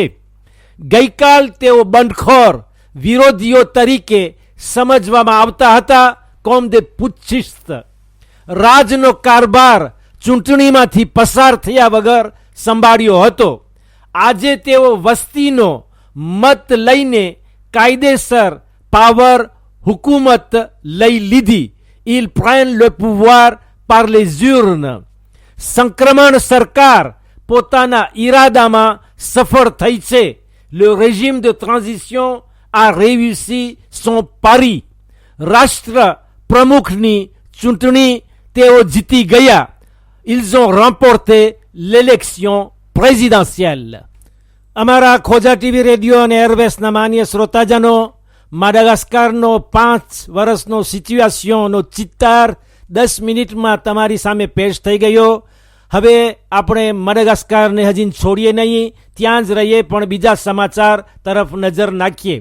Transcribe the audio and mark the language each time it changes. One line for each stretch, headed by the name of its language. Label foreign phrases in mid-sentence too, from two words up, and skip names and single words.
Gujarati: ગઈકાલ તેઓ બંડખોર વિરોધીઓ તરીકે સમજવામાં આવતા હતા,
French: comme des putschistes.
Gujarati: રાજનો કારભાર ચૂંટણીમાંથી પસાર થયા વગર સંભાળ્યો હતો. આજે તેઓ વસ્તીનો મત લઈને કાયદેસર પાવર હુકુમત લઈ લીધી.
French: ils prennent le pouvoir par les urnes.
Gujarati: સંક્રમણ સરકાર પોતાના ઈરાદામાં સફળ થઈ છે.
French: le régime de transition a réussi son pari.
Gujarati: રાષ્ટ્ર પ્રમુખની ચૂંટણી તેઓ જીતી ગયા.
French: ils ont remporté l'élection présidentielle.
Gujarati: અમારા ખોજા ટીવી રેડિયો અને એરવેસના માન્ય શ્રોતાજનો, માડાગાસ્કારનો 5 વર્ષનો સિચ્યુએશનનો ચિત્તાર 10 મિનિટમાં તમારી સામે પેશ થઈ ગયો. હવે આપણે મડગાસ્કરને હજી છોડીએ નહીં, ત્યાં જ રહીએ, પણ બીજા સમાચાર તરફ નજર નાખીએ.